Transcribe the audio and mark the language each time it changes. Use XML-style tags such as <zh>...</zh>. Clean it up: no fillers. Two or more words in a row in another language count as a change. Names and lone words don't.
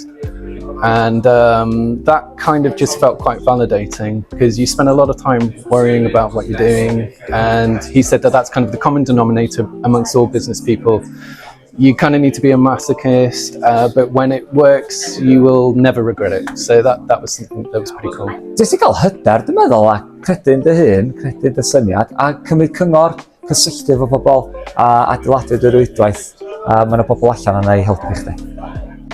<en>And that kind of just felt quite validating, because you spend a lot of time worrying about what you're doing. And he said that that's kind of the common denominator amongst all business people. You kind of need to be a masochist, but when it works, you will never regret it. So that was something that was pretty cool.</en> <cy>Jyst i gael hyder, dwi'n meddwl, a credu'n dy hun, credu'n dy syniad, a cymryd cyngor, cysylltu efo pobl, a adeiladu dy rwydwaith. Mae yna bobl allan yna i helpu chdi.</cy>